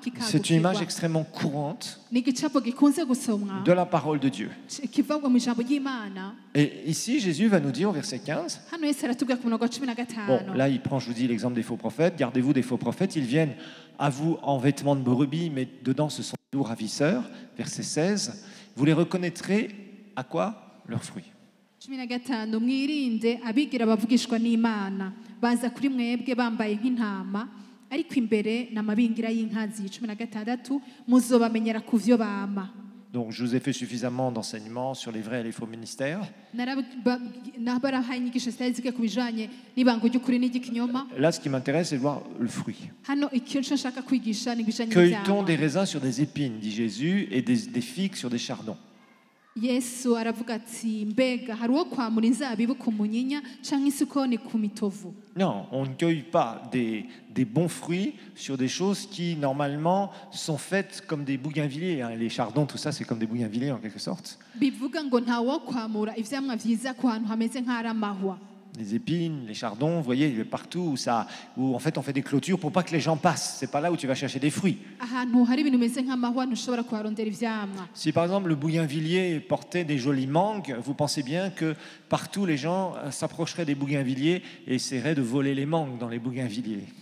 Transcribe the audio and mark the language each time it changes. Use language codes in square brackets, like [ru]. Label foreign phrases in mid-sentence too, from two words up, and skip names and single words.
[fr] C'est une image [rn] kikagukirwa. [fr] extrêmement courante [rn] Ni igicapo gikunze gusomwa [fr] de la parole de Dieu. [rn] kivagwa mu ijambo ry'Imana. [fr] Et ici, Jésus va nous dire au verset 15, [rn] Hano Yesu aratubwira ku murongo wa 15. [fr] bon, là il prend, je vous dis, l'exemple des faux prophètes, gardez-vous des faux prophètes, ils viennent à vous en vêtements de brebis, mais dedans ce sont des loups ravisseurs. Verset 16, vous les reconnaîtrez à quoi? Leurs fruits. [rn] 15 mwirinde abigira abavugishwa n'Imana baza kuri mwebwe bambaye nk'intama ariko imbere n'amabingira y'inkazi. 16 muzobamenyera ku vyo bama. [fr] Donc je vous ai fait suffisamment d'enseignements sur les vrais et les faux ministères. Là, ce qui m'intéresse, c'est de voir le fruit. Cueille-t-on des raisins sur des épines, dit Jésus, et des figues sur des chardons? [rn] Yesu aravuga ati mbega hari uwo kwamura inzabibu ku munyinya canke isukoni ku mitovu. [fr] Non, on ne cueille pas des bons fruits sur des choses qui normalement sont faites comme des bougainvilliers. Les chardons, tout ça, c'est comme des bougainvilliers en quelque sorte. [rn] Bivuga ngo nta wo kwamura ivyamwa vyiza ku hantu hameze nk'aramahwa. [fr] Les épines, les chardons, vous voyez, partout où en fait on fait des clôtures pour pas que les gens passent. C'est pas là où tu vas chercher des fruits. Si par exemple le bougainvillier portait des jolies mangues, vous pensez bien que partout les gens s'approcheraient des bougainvilliers et essaieraient de voler les mangues dans les bougainvilliers.